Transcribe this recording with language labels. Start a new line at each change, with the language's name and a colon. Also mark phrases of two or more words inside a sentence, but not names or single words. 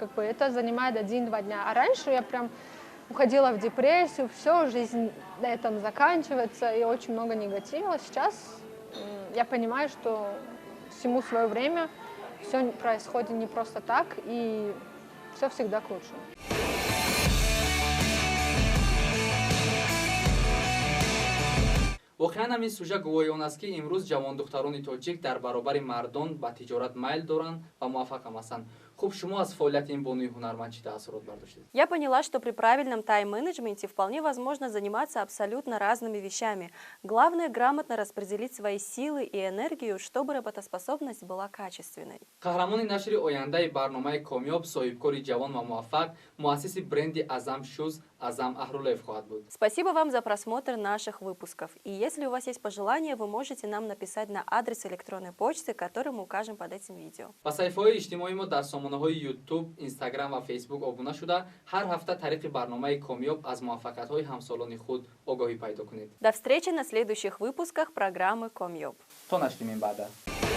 Russian: Это занимает 1-2 дня. А раньше я прям уходила в депрессию, все, жизнь на этом заканчивается, и очень много негатива. Сейчас я понимаю, что всему свое время, все происходит не просто так, и все всегда к лучшему.
Tajik: воқеан ҳамин сӯжа гувоҳӣ он аст ки имрӯз ҷавондухтарони тоҷик дар баробари мардон ба тиҷорат майл доранд ва муваффақам ҳастанд. Хуб, шумо аз фаъолияти ин бонуи ҳунарманд чӣ таъссурот бардоштед?
Russian: Я поняла, что при правильном тайм-менеджменте вполне возможно заниматься абсолютно разными вещами. Главное – грамотно распределить свои силы и энергию, чтобы работоспособность была качественной.
Tajik: қаҳрамони нашри ояндаи барномаи комёб, соҳибкори ҷавон ва муваффақ, муассиси бренди Азам Шуз Азам Ахрулаев хоҳад буд.
Russian: Спасибо вам за просмотр наших выпусков. И если у вас есть пожелания, вы можете нам написать на адрес электронной почты, который мы укажем под этим видео.
Tajik: ба саҳифаҳои иҷтимоии мо дар сомонаи сохтмонҳои YouTube, Instagram ва Facebook обуна шуда, ҳар ҳафта тариқи барномаи Комёб аз муваффақиятҳои ҳамсолони худ огоҳӣ пайдо кунед.
Russian: До встречи на следующих выпусках программы Комьёб.
Tajik: То нашлимем баъда.